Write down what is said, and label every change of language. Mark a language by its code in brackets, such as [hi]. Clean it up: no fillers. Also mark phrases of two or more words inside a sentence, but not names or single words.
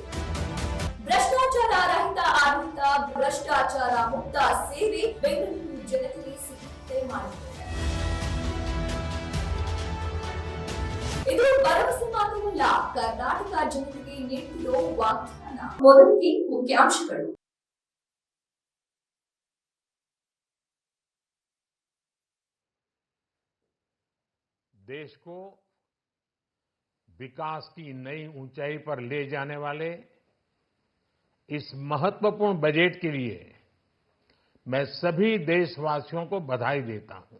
[kn] ಭ್ರಷ್ಟಾಚಾರ ರಹಿತ ಆಡಳಿತ, ಭ್ರಷ್ಟಾಚಾರ ಮುಕ್ತ ಸೇವೆ ಬೆಂಗಳೂರು ಜನತೆಗೆ ಸಿಗುತ್ತದೆ ಮಾಡಿದೆ. ಇದು ಭರವಸೆ ಮಾತ್ರವಲ್ಲ, ಕರ್ನಾಟಕ ಜನತೆಗೆ ನೀಡುತ್ತಿರೋ ವಾಗ್ದಾನ. ಮೊದಲಿಗೆ ಮುಖ್ಯಾಂಶಗಳು. [hi] देश को विकास की नई ऊंचाई पर ले जाने वाले इस महत्वपूर्ण बजट के लिए मैं सभी देशवासियों को बधाई देता हूं.